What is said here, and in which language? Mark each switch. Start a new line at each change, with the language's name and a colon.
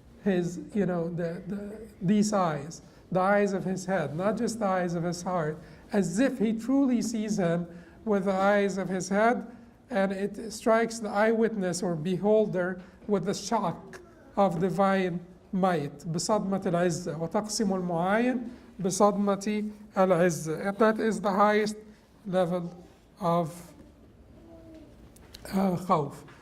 English: These eyes, the eyes of his head, not just the eyes of his heart, as if he truly sees him with the eyes of his head, and it strikes the eyewitness or beholder with the shock of divine might.
Arabic: بصدمة العزة وتقسم المعاين بصدمة العزة.
English: And that is the highest level of khawf.